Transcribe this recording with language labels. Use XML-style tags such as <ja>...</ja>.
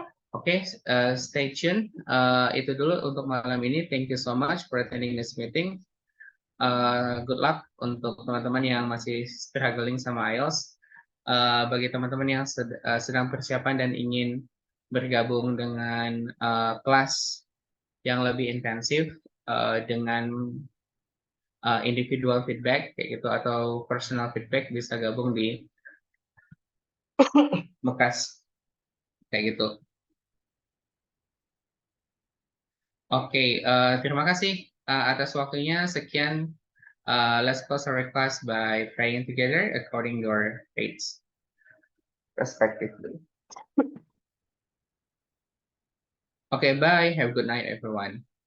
<id>Oke,</id> <en>stay tune.</en> <id>Itu dulu untuk malam ini.</id> <en>Thank you so much for attending this meeting. Good luck</en> <id>untuk teman-teman yang masih struggling sama IELTS. Bagi teman-teman yang sedang persiapan dan ingin bergabung dengan kelas yang lebih intensif dengan individual feedback kayak gitu atau personal feedback, bisa gabung di Mekas kayak gitu. Oke, terima kasih atas waktunya. Sekian,</id> <en>let's close our class by praying together according to our faiths respectively. Okay, bye. Have a good night, everyone.</en>